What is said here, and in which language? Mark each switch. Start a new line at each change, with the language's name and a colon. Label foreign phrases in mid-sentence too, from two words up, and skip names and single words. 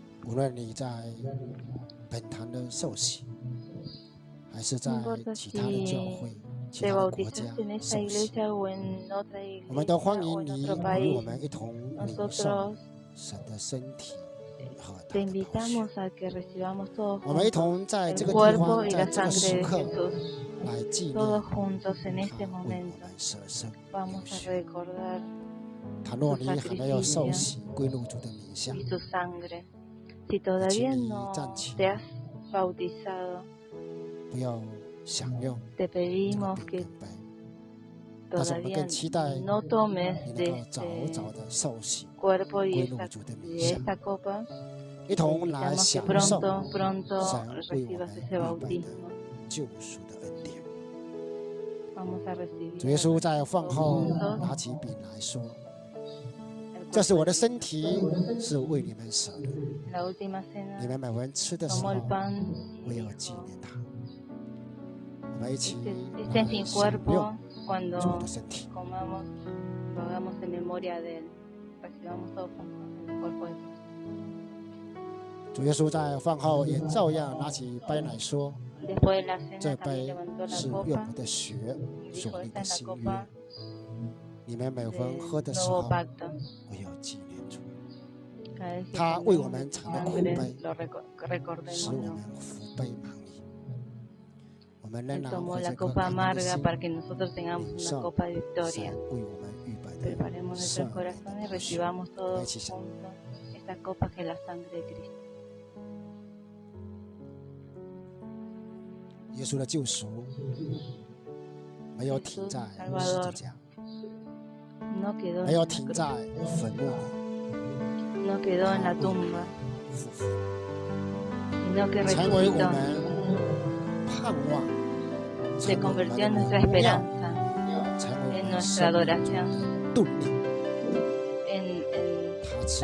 Chinese: 无论你在本堂的受洗，还是在
Spanish: No importa
Chinese: 其他的教会、其
Spanish: te
Chinese: 他的国家
Spanish: bautizaste en esa
Chinese: 受洗，
Spanish: iglesia o en otra
Chinese: 我们都
Spanish: iglesia
Chinese: 欢
Spanish: o
Chinese: 迎
Spanish: en
Chinese: 你
Spanish: otro
Chinese: 与
Spanish: país.
Chinese: 我们一同领受
Spanish: Nosotros
Chinese: 神的身体和他
Spanish: te
Chinese: 的宝血。
Spanish: invitamos a que recibamos todos
Chinese: 我们一
Spanish: juntos
Chinese: 同在
Spanish: el
Chinese: 这个地
Spanish: cuerpo
Chinese: 方，
Spanish: y
Chinese: 在
Spanish: la
Chinese: 这个
Spanish: sangre
Chinese: 时
Spanish: de
Chinese: 刻
Spanish: Jesús.
Chinese: 来纪
Spanish: Todos
Chinese: 念
Spanish: juntos en
Chinese: 他
Spanish: este
Chinese: 为我
Spanish: momento
Chinese: 们舍身流
Spanish: vamos a
Chinese: 血。
Spanish: recordar
Chinese: 倘若你还没有受洗归入主的名下，
Spanish: y su sangre. Si todavía no te has bautizado,
Chinese: 不要享用
Spanish: te
Chinese: 这个
Spanish: pedimos
Chinese: 饼
Spanish: que
Chinese: 跟杯，但是我们
Spanish: todavía
Chinese: 更期待
Spanish: no tomes
Chinese: 你
Spanish: de
Chinese: 能够早
Spanish: este
Chinese: 早的受洗，
Spanish: cuerpo y
Chinese: 归入主的名下，
Spanish: esta copa.
Chinese: 一同来
Spanish: Invitamos que
Chinese: 享受
Spanish: pronto
Chinese: 神为我
Spanish: recibas
Chinese: 们
Spanish: ese
Chinese: 预备的
Spanish: bautismo.
Chinese: 救赎的恩典。
Spanish: Vamos a recibir
Chinese: 主耶稣在饭后
Spanish: juntos
Chinese: 拿起饼来说：“
Spanish: el
Chinese: 这是我的
Spanish: cuerpo.
Chinese: 身体，是为你们舍的。
Spanish: En la última
Chinese: 你
Spanish: cena
Chinese: 们每人吃的时
Spanish: tomó
Chinese: 候
Spanish: el，pan
Chinese: 我
Spanish: y
Chinese: 要
Spanish: dijo,
Chinese: 纪念他。”我们一起
Spanish: este es mi
Chinese: 来享
Spanish: cuerpo
Chinese: 用
Spanish: cuando
Chinese: 主的身体。
Spanish: comamos, lo hagamos en memoria de él. Recibamos todos juntos el cuerpo de Cristo.
Chinese: 主耶稣在饭后也照样拿起杯来说：“
Spanish: Después de la
Chinese: 这
Spanish: cena también
Chinese: 杯
Spanish: levantó
Chinese: 是
Spanish: la
Chinese: 用
Spanish: copa
Chinese: 我的血
Spanish: y
Chinese: 所
Spanish: dijo,
Chinese: 立
Spanish: esta
Chinese: 的
Spanish: es la
Chinese: 新约。
Spanish: copa
Chinese: 你们每逢
Spanish: del
Chinese: 喝的时
Spanish: nuevo
Chinese: 候，
Spanish: pacto.
Chinese: 我要纪念主，
Spanish: Cada vez que
Chinese: 他为我
Spanish: tomemos
Chinese: 们
Spanish: su
Chinese: 尝了苦
Spanish: sangre,
Chinese: 杯，
Spanish: lo
Chinese: 使
Spanish: recordemos.
Chinese: 我们福杯满溢。我们仍
Spanish: Él
Chinese: 然
Spanish: tomó
Chinese: 怀
Spanish: la
Chinese: 着颗
Spanish: copa
Chinese: 感恩的
Spanish: amarga
Chinese: 心，
Spanish: para que nosotros tengamos
Chinese: 领
Spanish: una
Chinese: 受
Spanish: copa de
Chinese: 神
Spanish: victoria.
Chinese: 为我们预备的
Spanish: Preparemos
Chinese: 圣
Spanish: nuestros
Chinese: 人的
Spanish: corazones y
Chinese: 宝血。
Spanish: recibamos todos Leche. juntos esta copa que es la sangre de Cristo.
Chinese: 耶稣的救赎没有停在十字架，
Spanish: No quedó
Chinese: 没
Spanish: en
Chinese: 有
Spanish: la
Chinese: 停
Spanish: cruz,
Chinese: 在坟墓里，
Spanish: no quedó en la tumba,
Chinese: 复活，
Spanish: sino que
Chinese: 成为我
Spanish: resucitó.
Chinese: 们盼望，
Spanish: Se
Chinese: 成为我们
Spanish: convirtió en
Chinese: 的
Spanish: nuestra
Chinese: 荣耀，
Spanish: esperanza,
Chinese: 成为我
Spanish: en
Chinese: 们
Spanish: nuestra
Chinese: 生命中
Spanish: adoración,
Chinese: 的动力。
Spanish: en
Chinese: 他赐